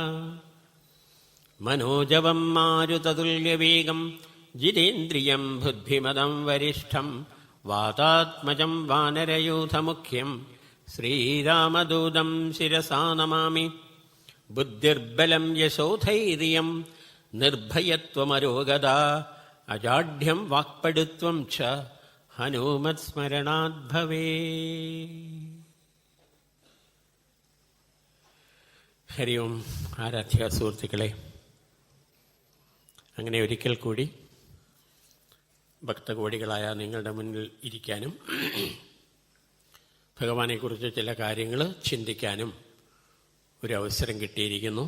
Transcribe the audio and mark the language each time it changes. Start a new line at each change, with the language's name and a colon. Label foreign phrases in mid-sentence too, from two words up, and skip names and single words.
Sanskrit: मनोजवं मारुततुल्यवेगं जितेन्द्रियं बुद्धिमदं वरिष्ठं वातात्मजं वानरयूथमुख्यं श्रीरामदूतं शिरसा नमामि। बुद्धिर्बलं यशोधैर्यं निर्भयत्वमरोगदा अजाढ्यं वाक्पटुत्वं च हनुमत्स्मरणात् भवेत्। ഹരി ഓം.
Malayalam: ആരാധ്യ സുഹൃത്തുക്കളെ, അങ്ങനെ ഒരിക്കൽ കൂടി ഭക്തകോടികളായ നിങ്ങളുടെ മുന്നിൽ ഇരിക്കാനും ഭഗവാനെക്കുറിച്ച് ചില കാര്യങ്ങൾ ചിന്തിക്കാനും ഒരു അവസരം കിട്ടിയിരിക്കുന്നു.